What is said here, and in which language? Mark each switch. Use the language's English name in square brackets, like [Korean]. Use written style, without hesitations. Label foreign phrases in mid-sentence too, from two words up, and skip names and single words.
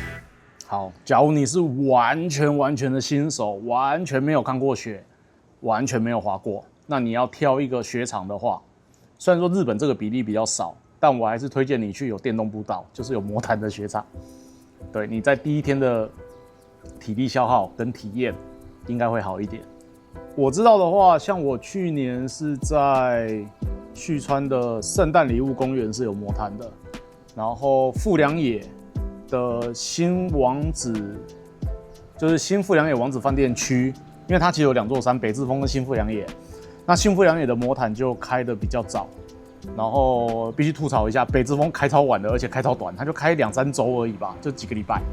[Chinese] 好，假如你是完全的新手，完全沒有看過雪，完全沒有滑過，那你要挑一個雪場的話，雖然說日本這個比例比較少，但我還是推薦你去有電動步道，就是有魔毯的雪場。對，你在第一天的體力消耗跟體驗應該會好一點。我知道的話，像我去年是在旭川的聖誕禮物公園是有魔毯的，然後富良野的新王子，就是新富良野王子飯店區，因为它其實有2座山，北志峰跟新富良野。那新富良野的魔毯就開得比較早，然後必須吐槽一下，北志峰開超晚的，而且開超短，它就開2-3週而已吧，就幾個禮拜。